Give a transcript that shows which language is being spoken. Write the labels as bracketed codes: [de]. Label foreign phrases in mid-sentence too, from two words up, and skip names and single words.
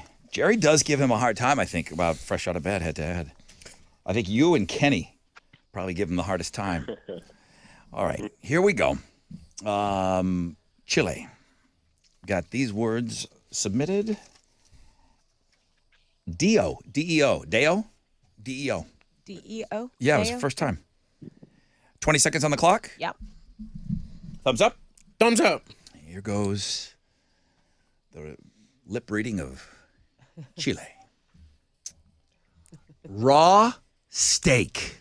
[en] Jerry does give him a hard time, I think, about fresh out of bed, head to head. I think you and Kenny probably give him the hardest time. All right, here we go. Chile. Got these words submitted. Deo. D-E-O. Deo? D-E-O. D-E-O? Yeah, it was the Deo? first time. 20 seconds on the clock. Yep. Thumbs up. Thumbs up. Here goes the lip reading of Chile. Raw steak.